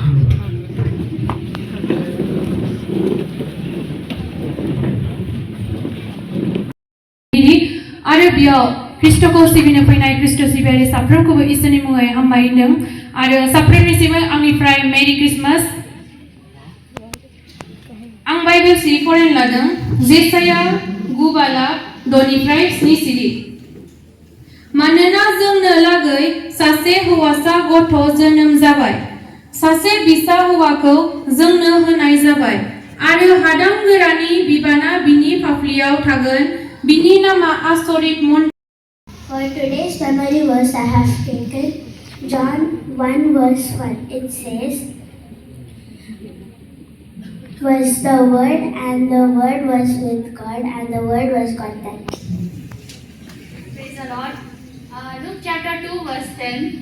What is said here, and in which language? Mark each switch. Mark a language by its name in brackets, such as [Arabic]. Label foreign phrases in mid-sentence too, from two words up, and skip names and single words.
[Bodo] आरो बेयाव ख्रिस्ट'खौ सिबिनो फैनाय ख्रिस्ट' सिबियारि साफ्रोमखौबो इसोरनि मुङै हामबायदों आरो साफ्रोमनिसिमबो आंनिफ्राय [English] Merry Christmas [Bodo] आं बाइबेल सिरि फरायनो लादों जेसाया 9:6 सिरि मानोना जोंनो लागै सासे हौवासा गथ' जोनोम जाबाय सासे बिसा हौवाखौ जोंनो होनाय जाबाय आरो हादां गोरानि बिबाना बिनि फाफ्लियाव थागोन बिनि नामा आसरित मन [English] For today's memory verse I have taken John 1 verse 1. It says, was the Word, and the Word was with God, and the Word was God. Praise the Lord. Luke chapter 2 verse 10.